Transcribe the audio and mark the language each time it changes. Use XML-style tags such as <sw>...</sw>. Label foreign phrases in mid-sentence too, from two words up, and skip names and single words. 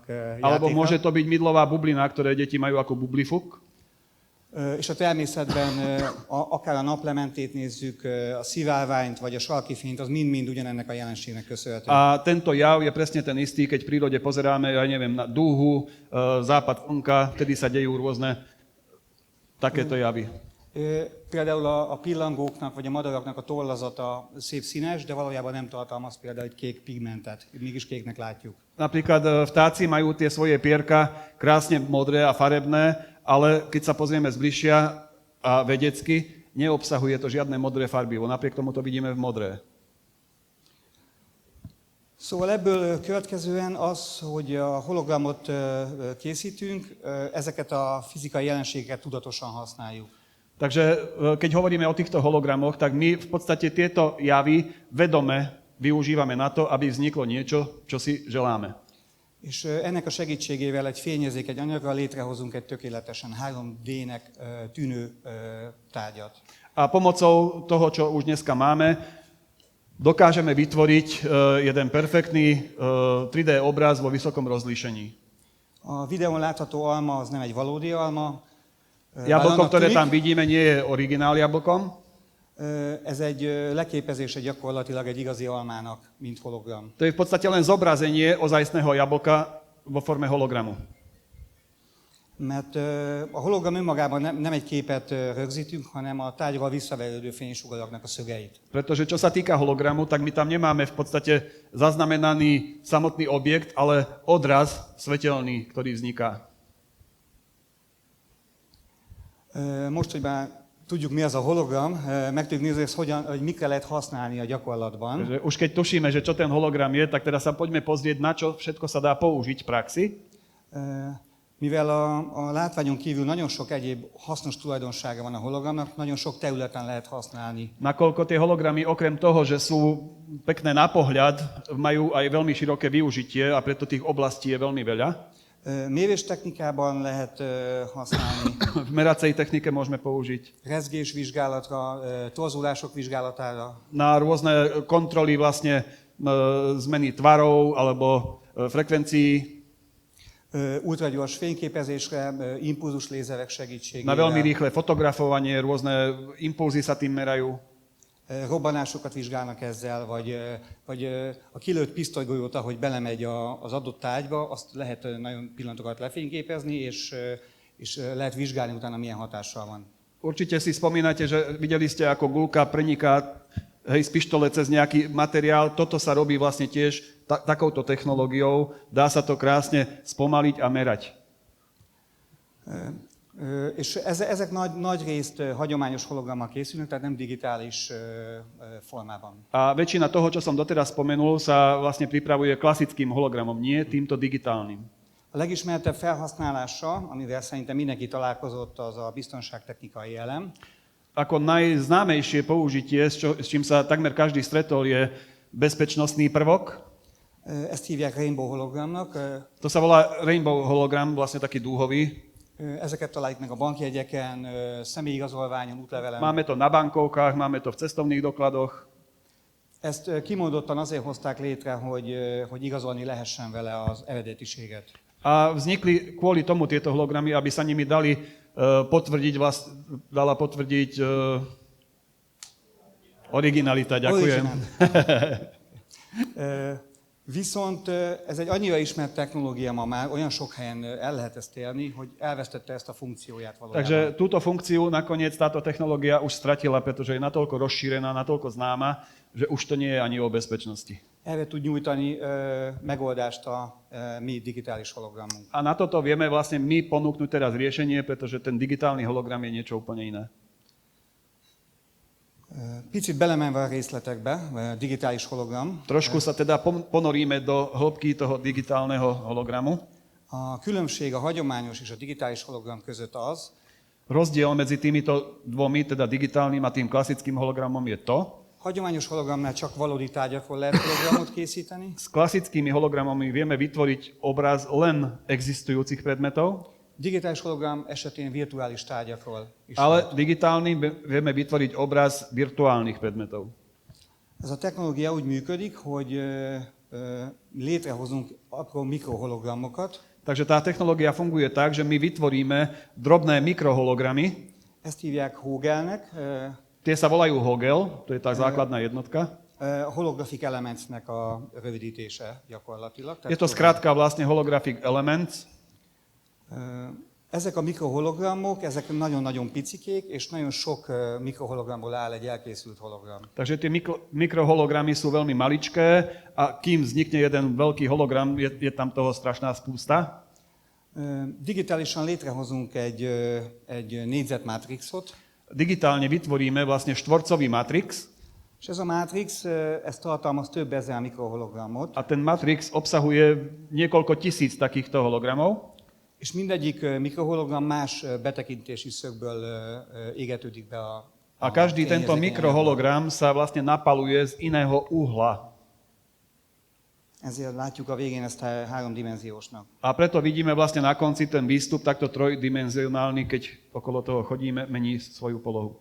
<sk>Alebo</sk> <hu>játékra.</hu> <sk>môže to byť mydlová bublina, ktoré deti majú ako bublifuk.</sk> <hu>És a természetben akár a naplementét nézzük, a szivárványt vagy a sarki fényt, az mind-mind ugyanennek a jelenségnek köszönhető.</hu> <sk>A tento jav je presne ten istý, keď v prírode pozeráme, ja neviem, na dúhu, západ slnka, vtedy sa dejú rôzne takéto javy.</sk> <hu>Például a pillangóknak vagy a madaraknak a tollazata szép színes, de valójában nem tartalmaz például egy kék pigmentet. Mégis kéknek látjuk.</hu> <sk>Napríklad vtáci majú tie svoje pierka krásne modré a farebné, ale keď sa pozrieme zbližšia a vedecky, neobsahuje to žiadne modré farbivo. Napriek tomu to vidíme v modré.</sk> <hu>Szóval ebből következően az, hogy a hologramot készítünk, ezeket a fizikai jelenségeket tudatosan használjuk.</hu> <sk>Takže keď hovoríme o týchto hologramoch, tak my v podstate tieto javy vedome využívame na to, aby vzniklo niečo, čo si želáme.</sk> <hu>És ennek a segítségével egy fényérzékeny anyaggal létrehozunk egy tökéletesen 3D-nek tűnő tárgyat.</hu> <sk>A pomocou toho, čo už dneska máme, dokážeme vytvoriť jeden perfektný 3D obraz vo vysokom rozlíšení.</sk> <hu>A videón látható alma az nem egy valódi alma.</hu> <sk>Jablko, ktoré tam vidíme, nie je originál jablkom.</sk> <hu>Ez egy leképezése gyakorlatilag egy igazi almának, mint hologram.</hu> <sk>To je v podstate len zobrazenie ozajstného jablka vo forme hologramu.</sk> <hu>Mert a hologram önmagában nem egy képet rögzítünk, hanem a tárgyról visszaverődő fénysugaraknak a szögeit.</hu> <sk>Pretože čo sa týka hologramu, tak my tam nemáme v podstate zaznamenaný samotný objekt, ale odraz svetelný, ktorý vzniká.</sk> <hu>Most, hogy már tudjuk, mi az a hologram, meg tudjuk nézni, hogy mikre lehet használni a gyakorlatban.</hu> <sk>Takže už keď tušíme, že čo ten hologram je, tak teda sa poďme pozrieť, na čo všetko sa dá použiť v praxi.</sk> <hu>Mivel a látványon kívül nagyon sok egyéb hasznos tulajdonsága van a hologramnak, nagyon sok területen lehet használni.</hu> <sk>Nakoľko tie hologramy okrem toho, že sú pekné na pohľad, majú aj veľmi široké využitie a preto tých oblastí je veľmi veľa.</sk> <hu>Méréstechnikában lehet használni,</hu> <sk>V meracej technike môžeme použiť</sk> <hu>rezgésvizsgálatra, torzulások vizsgálatára,</hu> <sk>na rôzne kontroly vlastne zmeny tvarov alebo frekvencií,</sk> <hu>ultragyors fényképezésre, impulzuslézerek</hu> <sk>na</sk> <hu>segítségével,</hu> <sk>veľmi rýchle fotografovanie, rôzne impulzy sa tým merajú.</sk> <hu>robbanásokat vizsgálnak ezzel, vagy a kilőtt pisztolygolyót, ahogy belemegy az adott tárgyba, azt lehet nagyon pillanatokat lefényképezni, és lehet vizsgálni utána, milyen hatással van.</hu> <sk>Určite si spomínate, že videli ste, ako guľka preniká z pištole cez nejaký materiál. Toto sa robí vlastne tiež takouto technológiou. Dá sa to krásne spomaliť a merať.</sk> <hu>És ezek nagy részt hagyományos hologrammal készülnek, tehát nem digitális formában.</hu> <sk>A väčšina toho, čo som doteraz spomenul, sa vlastne pripravuje klasickým hologramom, nie týmto digitálnym.</sk> <hu>A legismertebb felhasználása, amivel szerintem mindenki találkozott, az a biztonságtechnikai elem.</hu> <sk>Ako najznámejšie použitie, s čím sa takmer každý stretol, je bezpečnostný prvok.</sk> <hu>Ezt hívják rainbow hologramnak.</hu> <sk>To sa volá rainbow hologram, vlastne taký dúhový.</sk> <hu>Ezeket találjuk meg a bankjegyeken, személyigazolványon, útlevelen.</hu> <sk>Máme to na bankovkách, máme to v cestovných dokladoch.</sk> <hu>Ezt kimondottan azért hozták létre, hogy igazolni lehessen vele az eredetiséget.</hu> <sk>A vznikli kvôli tomu tieto hologramy, aby sa nimi dala potvrdiť originalita. Ďakujem.</sk> <hu>Viszont ez egy annyira ismert technológia ma már, olyan sok helyen el lehet ezt érni, hogy elvesztette ezt a funkcióját valójában.</hu> <sk>Takže túto funkciu nakoniec táto technológia už stratila, pretože je natoľko rozšírená, natoľko známa, že už to nie je ani o bezpečnosti.</sk> <hu>Erre tud nyújtani megoldást a mi digitális hologramunk.</hu> <sk>A na toto vieme vlastne my ponúknuť teraz riešenie, pretože ten digitálny hologram je niečo úplne iné.</sk> <hu>Picit belemenve a részletekbe, digitális hologram.</hu> <sk>Trošku sa teda ponoríme do hĺbky toho digitálneho hologramu.</sk> <hu>A különbség a hagyományos és a digitális hologram között az,</hu> <sk>Rozdiel medzi týmito dvomi, teda digitálnym a tým klasickým hologramom je to,</sk> <hu>hagyományos hologramnál csak valódi tárgyakról lehet hologramot készíteni,</hu> <sk>s klasickými hologramami vieme vytvoriť obraz len existujúcich predmetov,</sk> <hu>digitális hologram esetén virtuális tárgyakról is</hu> <sk>ale</sk> <hu>lehet.</hu> <sk>digitálnym vieme vytvoriť obraz virtuálnych predmetov.</sk> <hu>Ez a technológia úgy működik, hogy létrehozunk apró mikrohologramokat.</hu> <sk>Takže tá technológia funguje tak, že my vytvoríme drobné mikrohologramy.</sk> <hu>Ezt hívják Hogelnek,</hu> <sk>Tie sa volajú Hogel, to je tá základná jednotka.</sk> <en>holographic elementsnek</en> <hu>a rövidítése gyakorlatilag.</hu> <sk>Je to skrátka vlastne</sk> <en>holographic elements.</en> <hu>Ezek a mikrohologramok, ezek nagyon-nagyon picikék, és nagyon sok mikrohologramból áll egy elkészült hologram.</hu> <sk>Takže tie mikrohologramy sú veľmi maličké a kým vznikne jeden veľký hologram, je tam toho strašná spústa.</sk> <hu>Digitálisan létrehozunk egy négyzetmátrixot,</hu> <sk>Digitálne vytvoríme vlastne štvorcový matrix</sk> <hu>és ez a mátrix, ez tartalmaz több ezer mikrohologramot,</hu> <sk>a ten matrix obsahuje niekoľko tisíc takýchto hologramov.</sk> <hu>és mindegyik mikrohologram más betekintési szögből égetődik be</hu> <sk>A každý tento</sk> <hu>fényérzékeny</hu> <sk>mikrohologram sa vlastne napaluje z iného uhla.</sk> <hu>Ezért látjuk a végén ezt háromdimenziósnak.</hu> <sk>A preto vidíme vlastne na konci ten výstup takto trojdimenzionálny, keď okolo toho chodíme, mení svoju polohu.</sk>